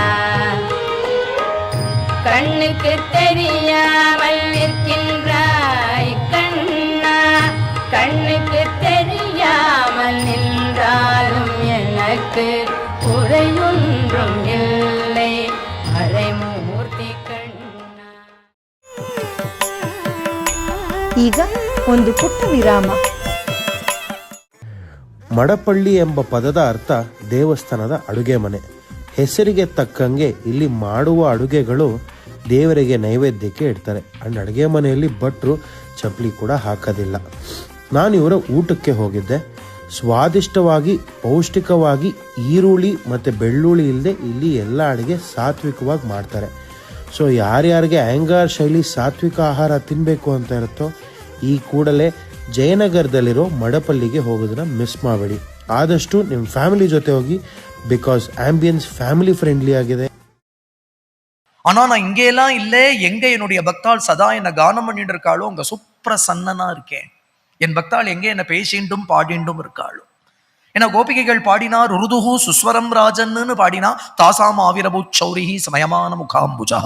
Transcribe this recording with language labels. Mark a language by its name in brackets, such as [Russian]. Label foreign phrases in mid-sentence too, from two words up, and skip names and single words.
[Tamil] கண்ணுக்கு தெரியாமல் நிற்கின்றாய் கண்ணா, கண்ணுக்கு தெரியாமல் நின்றாலும் எனக்கு குறையொன்றும் இல்லை மறைமூர்த்தி கண்ணா. [Kannada] ಈಗ ಒಂದು ಪುಟ್ಟ ವಿರಾಮ. ಮಡಪಳ್ಳಿ ಎಂಬ ಪದದ ಅರ್ಥ ದೇವಸ್ಥಾನದ ಅಡುಗೆ ಮನೆ. ಹೆಸರಿಗೆ ತಕ್ಕಂಗೆ ಇಲ್ಲಿ ಮಾಡುವ ಅಡುಗೆಗಳು ದೇವರಿಗೆ ನೈವೇದ್ಯಕ್ಕೆ ಇಡ್ತಾರೆ. ಅಂಡ್ ಅಡುಗೆ ಮನೆಯಲ್ಲಿ ಭಟ್ರು ಚಪ್ಪಲಿ ಕೂಡ ಹಾಕೋದಿಲ್ಲ. ನಾನು ಇವರ ಊಟಕ್ಕೆ ಹೋಗಿದ್ದೆ. ಸ್ವಾದಿಷ್ಟವಾಗಿ ಪೌಷ್ಟಿಕವಾಗಿ ಈರುಳ್ಳಿ ಮತ್ತು ಬೆಳ್ಳುಳ್ಳಿ ಇಲ್ಲದೆ ಇಲ್ಲಿ ಎಲ್ಲ ಅಡುಗೆ ಸಾತ್ವಿಕವಾಗಿ ಮಾಡ್ತಾರೆ. ಸೊ ಯಾರ್ಯಾರಿಗೆ ಆ್ಯಂಗಾರ್ ಶೈಲಿ ಸಾತ್ವಿಕ ಆಹಾರ ತಿನ್ನಬೇಕು ಅಂತ ಇರುತ್ತೋ ಈ ಕೂಡಲೇ ಜಯನಗರದಲ್ಲಿರೋ ಮಡಪಲ್ಲಿಗೆ ಹೋಗೋದನ್ನ ಮಿಸ್ ಮಾಡಬೇಡಿ. ಆದಷ್ಟು ನಿಮ್ಮ ಫ್ಯಾಮಿಲಿ ಜೊತೆ ಹೋಗಿ, [English] because ambience family friendly ஆகுது. [Tamil] ஆனா நான் இங்கெல்லாம் இல்லை, எங்க என்னுடைய பக்தாள் சதா என்ன கானம் பண்ணிட்டு இருக்காளோ அங்க சுப்ரசன்னனா இருக்கேன். என் பக்தாள் எங்க என்ன பேசிண்டும் பாடிண்டும் இருக்காளோ. ஏன்னா கோபிகைகள் பாடினார் உருதுஹு சுஸ்வரம் ராஜன்னு பாடினா [Sanskrit] तासाम् आविरभूत् शौरिः स्मयमान मुखाम्बुजः.